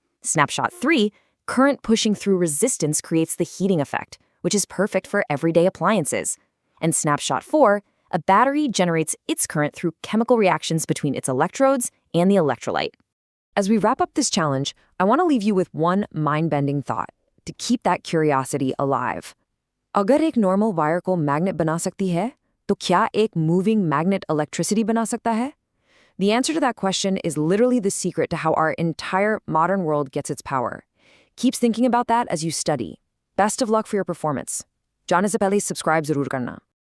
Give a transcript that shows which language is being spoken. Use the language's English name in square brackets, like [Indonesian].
[English] Snapshot 3, current pushing through resistance creates the heating effect, which is perfect for everyday appliances. And Snapshot 4, a battery generates its current through chemical reactions between its electrodes and the electrolyte. As we wrap up this challenge, I want to leave you with one mind-bending thought to keep that curiosity alive. [Hindi] अगर एक normal wire को magnet बना सकती है, तो क्या एक moving magnet electricity बना सकता है? [English] The answer to that question is literally the secret to how our entire modern world gets its power. Keep thinking about that as you study. Best of luck for your performance. [Hindi] जाने से पहले subscribe जरूर करना.